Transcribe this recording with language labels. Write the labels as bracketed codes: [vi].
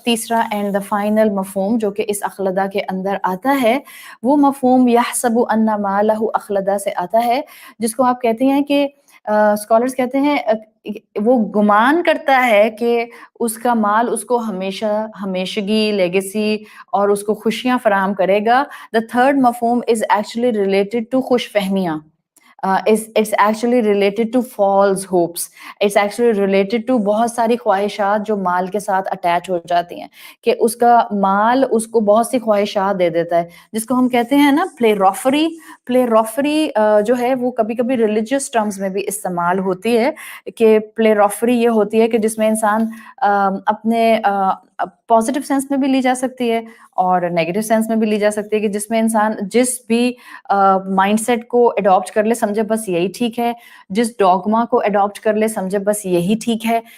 [ur] تیسرا and the final مفہوم جو کہ اس اخلدہ کے اندر آتا ہے، وہ مفہوم یحسب ان مالہ اخلدہ سے آتا ہے، جس کو آپ کہتے ہیں کہ اسکالرز کہتے ہیں وہ گمان کرتا ہے کہ اس کا مال اس کو ہمیشگی، لیگیسی اور اس کو خوشیاں فراہم کرے گا. [en] The third مفہوم is actually related to خوش فہمیاں. It's actually related to false hopes. It's actually related to [ur] بہت ساری خواہشات جو مال کے ساتھ اٹیچ ہو جاتی ہیں، کہ اس کا مال اس کو بہت سی خواہشات دے دیتا ہے، جس کو ہم کہتے ہیں نا پلے روفری. پلے روفری جو ہے وہ کبھی کبھی ریلیجیس ٹرمز میں بھی استعمال ہوتی ہے، کہ پلے روفری یہ ہوتی ہے کہ جس میں انسان اپنے پازیٹیو سینس میں بھی لی جا سکتی ہے اور نیگیٹو سینس میں بھی لی جا سکتی ہے، کہ جس میں انسان جس بھی مائنڈ سیٹ کو اڈاپٹ کر لے سمجھے بس یہی ٹھیک ہے، جس ڈوگما کو اڈاپٹ کر لے سمجھے بس یہی ٹھیک ہے.